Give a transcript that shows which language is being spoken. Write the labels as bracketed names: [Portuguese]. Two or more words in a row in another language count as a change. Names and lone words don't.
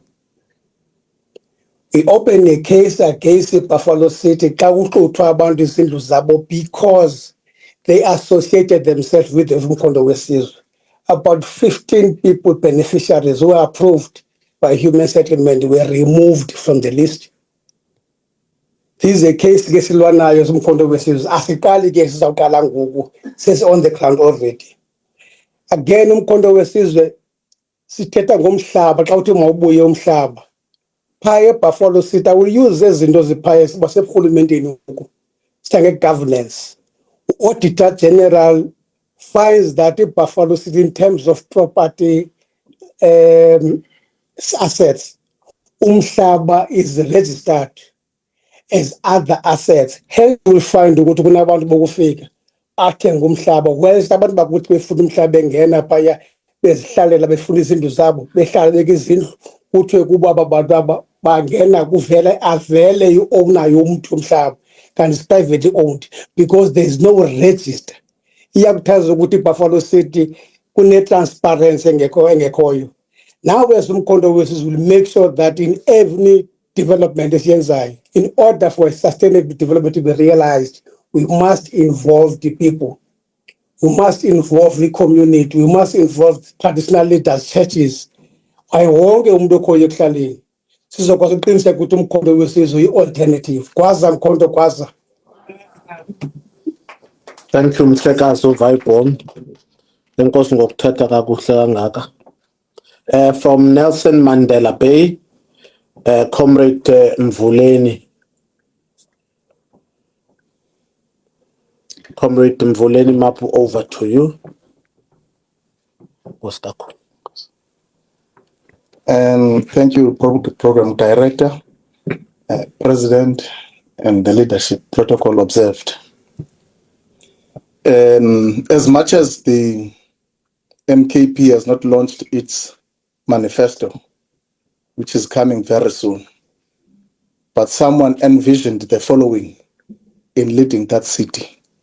[English] We opened a case against the Buffalo City because they associated themselves with the Umkhonto Wesizwe. About 15 people, beneficiaries who were approved by human settlement, were removed from the list. This is a case [Xhosa] ngesilwanayo somkhonto wesizwe asikali ke sizawuqala ngoku sesi [English] on the ground already. [Xhosa] Again umkhonto wesizwe sithetha ngomhlaba xa uthi mawubuye umhlaba phaya eBuffalo City [English] will use [Xhosa] ezinto ziphaya baseburhulumenteni ngoku sithe governance. [English] Auditor General finds that eBuffalo City in terms of property assets umhlaba is registered as other assets. Hence we will find [Xhosa] ukuthi kunabantu bokufika athenga umhlaba whereas abantu bakuthi befuna umhlaba engena phaya bezihlalela befuna izindlu zabo behlala beke izindlu kuthiwe kuba abantu bangena kuvela avele i-owner yomuntu umhlaba kanti [English] is privately owned because there is no register. [Xhosa] Iyakuthaza ukuthi iBuffalo City kune-transparency engekhoyo. [English] Now as Umkhonto Wesizwe will make sure that in every development esiyenzayo, in order for a sustainable development to be realized, we must involve the people. We must involve the community. We must involve traditional leaders, churches. [Xhosa] Wonke umuntu okhoyo ekuhlaleni. Sizokwazi ukuqiniseka ukuthi Umkhonto Wesizwe i-alternative. Kwaza Mkhonto kwaza. [English] Thank you, Mhlekazi Vibon. [Xhosa] Enkosi ngokuthatha kakuhle kangaka. [English] From Nelson Mandela Bay, Comrade Mvuleni. Comrade Mvuleni, Mapu, over to you. Thank you, Program Director, President, and the leadership protocol observed. As much as the MKP has not launched its manifesto, which is coming very soon, but someone envisioned the following in leading that city.